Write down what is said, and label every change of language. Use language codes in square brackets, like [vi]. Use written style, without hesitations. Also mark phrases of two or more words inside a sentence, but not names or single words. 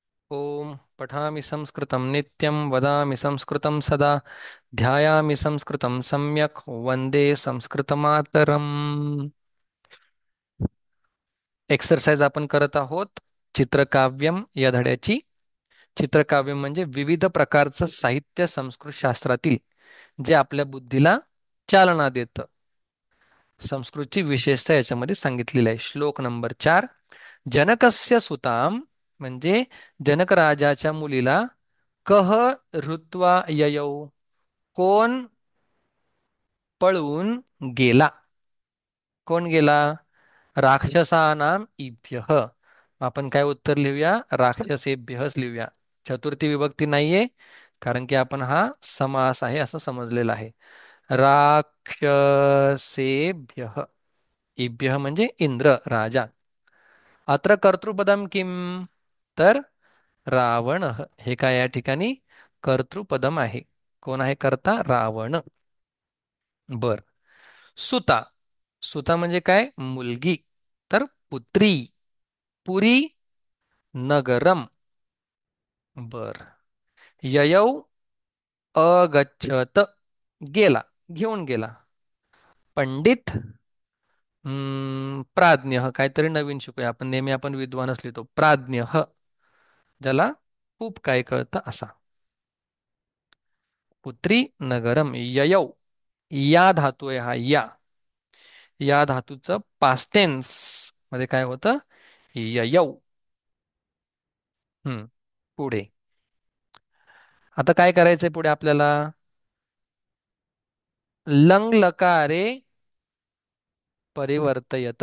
[sa] ओम पठामि संस्कृतं नित्यं वदामि संस्कृतं सदा ध्यायामि संस्कृतं सम्यक् वन्दे संस्कृतमातरम्. [mr] एक्सरसाइज आपण करत आहोत चित्रकाव्यम या धड्याची. चित्रकाव्य म्हणजे विविध प्रकारचं साहित्य संस्कृत शास्त्रातील जे आपल्या बुद्धीला चालना देतं. संस्कृतची विशेषता याच्यामध्ये सांगितलेली आहे. श्लोक नंबर 4. [sa] जनकस्य सुताम [mr] म्हणजे जनक राजाच्या मुलीला [sa] कह ऋत्वा ययौ [mr] कोण पळून गेला. कोण गेला? [sa] राक्षसानाम इभ्यः. [mr] आपण काय उत्तर लिहूया? राक्षसेभ्यःच लिहूया. चतुर्थी विभक्ती नाहीये, कारण की आपण हा समास आहे असं समजलेलं आहे. राक्षसेभ्यः. इभ्यः म्हणजे इंद्र राजा. [sa] अत्र कर्तृपदम किम? [mr] तर रावण. हे काय या ठिकाणी कर्तृपदम आहे. कोण आहे कर्ता? रावण. बर. सुता. सुता म्हणजे काय? मुलगी. तर पुत्री. [sa] पुरी नगरम. [mr] बर. [sa] ययौ अगच्छत. [mr] गेला. घेऊन गेला. पंडित. प्राज्ञ. काहीतरी नवीन शिकूया आपण. नेहमी आपण विद्वानच लिहितो. प्राज्ञ ज्याला खूप काय कळतं असा. [sa] पुत्री नगरम. ययौ. [mr] या धातू आहे हा. या धातूचं पास्टेन्स मध्ये काय होतं? ययौ. हम्म पुढे. आता काय करायचंय पुढे आपल्याला? [sa] लंग लकारे परिवर्तयत.